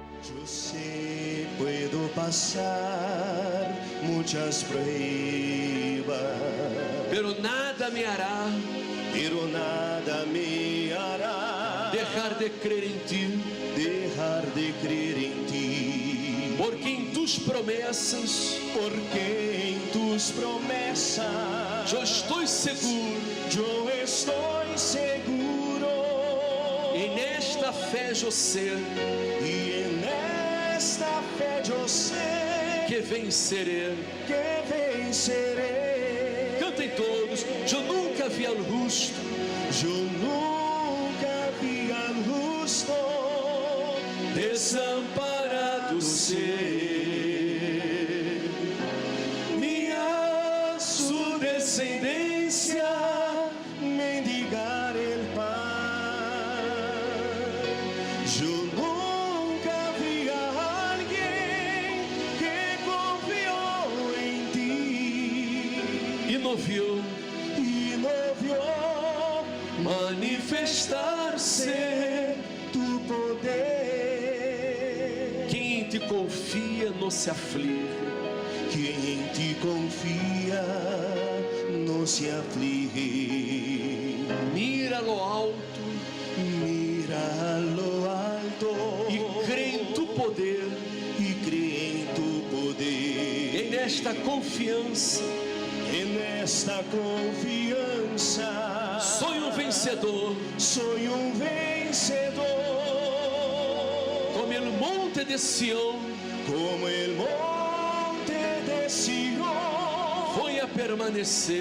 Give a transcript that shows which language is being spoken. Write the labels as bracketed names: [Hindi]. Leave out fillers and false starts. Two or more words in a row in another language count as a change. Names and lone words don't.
[Spanish] Yo sé, puedo pasar muchas pruebas, pero nada me hará pero nada me hará dejar de creer en ti, dejar de creer en ti, porque en tus promessas porque en tus promesas [Portuguese] eu estou seguro, [Spanish] yo estoy seguro, [Portuguese] e nesta fé eu sei [Spanish] y en esta fe yo sé [Portuguese] que vencerei. [Spanish] que venceré. [Portuguese] Cantem todos. Eu nunca vi al justo [Spanish] Yo nunca vi al justo desamparado ser, ni a su descendencia mendigar el pan. Yo nunca vi a alguien que confió en ti [Portuguese] e não viu [Spanish] y no vio [Portuguese] manifestar-se. [Spanish] tu poder. [Portuguese] Quem em ti confia não se aflige. [Spanish] Quien en ti confía no se aflige. Mira lo alto Mira a lo alto [Portuguese] e crê em tu poder. [Spanish] y cree en tu [Portuguese] E poder. nesta confiança [Spanish] En esta confianza soy um vencedor, soy un vencedor, como el monte de Sião. como el monte de Sion. Voy a permanecer.